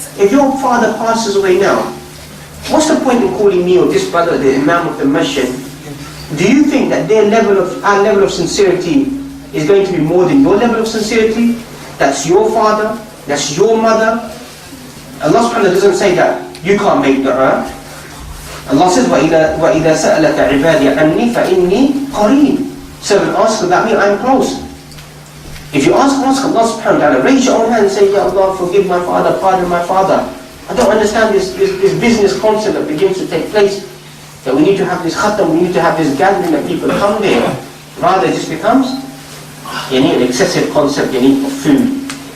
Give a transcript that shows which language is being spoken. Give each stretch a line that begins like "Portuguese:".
English: If your father passes away now, what's the point in calling me or this brother the Imam of the Masjid? Do you think that our level of sincerity is going to be more than your level of sincerity? That's your father, that's your mother. Allah subhanahu wa ta'ala doesn't say that you can't make dua. Allah says,
Arabic: وَإِذَا سَأَلَكَ عِبَادِي عَنِّي فَإِنِّي قَرِيبٌ.
English: Servant asks about me, I'm close. If you ask Allah subhanahu wa ta'ala, raise your own hand and say, Ya Allah, forgive my father, pardon my father. I don't understand this business concept that begins to take place. That we need to have this khatam, we need to have this gathering that people come there. Rather, it just becomes an excessive concept of food.